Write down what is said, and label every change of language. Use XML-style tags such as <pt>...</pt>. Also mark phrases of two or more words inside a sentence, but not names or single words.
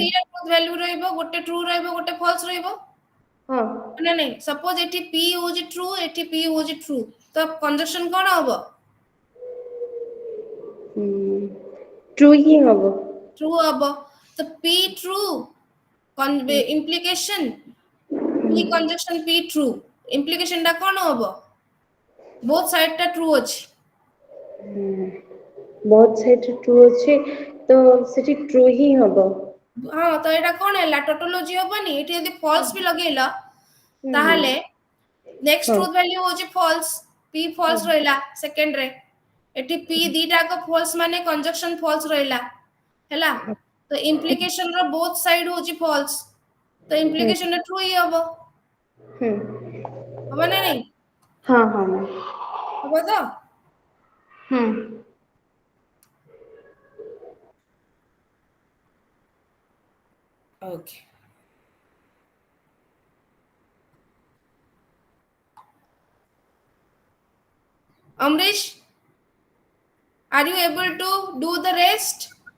<or>ଦିଟା ଭ୍ୟାଲ୍ୟୁ ରହିବ, ଗୋଟେ ଟ୍ରୁ ରହିବ ଗୋଟେ ଫଲସ ରହିବ ହଁ ନା ନାଇଁ? ସପୋଜ ଏଠି P ହଉଛି ଟ୍ରୁ, ଏଠି P ହଉଛି ଟ୍ରୁ, ତ କଞ୍ଜକ୍ସନ କଣ ହବ? ଟ୍ରୁ ହିଁ ହବ। ଟ୍ରୁ ହବ, ତ</or> <en>P true implication P conjunction P true, implication</en> <or>ଟା କଣ ହବ?</or> <en>both side</en> <or>ଟା true ଅଛି। ବହୁତ ସାଇଡରେ ଟ୍ରୁ ଅଛି ତ ସେଠି ଟ୍ରୁ ହିଁ ହବ। ହଁ, ତ ଏଇଟା କଣ ହେଲା? ଟୋଟୋଲୋଜି ହବନି? ଏଠି ଯଦି ଫଲ୍ସ ବି ଲଗେଇଲ ହୁଁ ତାହେଲେ ନେକ୍ସଟ ହଁ</or> <en>truth value</en> <or>ହଉଛି ଫଲ୍ସ, P ଫଲ୍ସ ରହିଲା ସେକେଣ୍ଡ ରେ, ଏଠି P ଦିଟା ଯାକ ଫଲ୍ସ ମାନେ କଞ୍ଜକ୍ସନ ଫଲ୍ସ ରହିଲା ହେଲା, ତ ଇମ୍ପ୍ଲିକେସନ ର</or> <en>both side</en> <or>ହଉଛି ଫଲ୍ସ, ତ ହୁଁ ଇମ୍ପ୍ଲିକେସନ ଟା ଟ୍ରୁ ହିଁ ହବ। ହୁଁ ହବ ନା ନାଇଁ? ହଁ ହଁ ହବ ତ? ହୁଁ</or> <en>Okay. Amrish, are you able to do the rest?</en>